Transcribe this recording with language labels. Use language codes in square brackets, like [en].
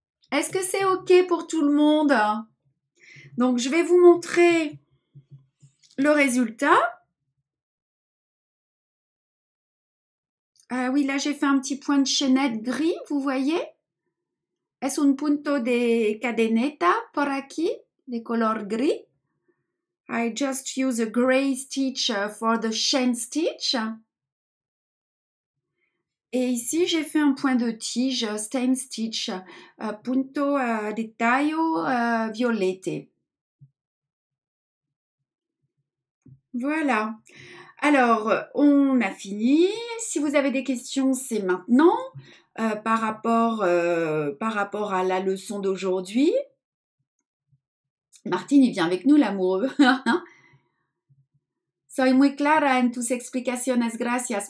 [fr] Est-ce que c'est OK pour tout le monde? Donc, je vais vous montrer le résultat. Ah oui, là, j'ai fait un petit point de chaînette gris, vous voyez? [es] Es un punto de cadeneta por aquí, de color gris. [en] I just use a gray stitch for the chain stitch. [fr] Et ici, j'ai fait un point de tige, [en] stain stitch, [es] punto de tallo [fr] violette. Voilà. Alors, on a fini. Si vous avez des questions, c'est maintenant par rapport à la leçon d'aujourd'hui. Martine, il vient avec nous, l'amoureux. [es] Soy muy clara en tus explicaciones, gracias.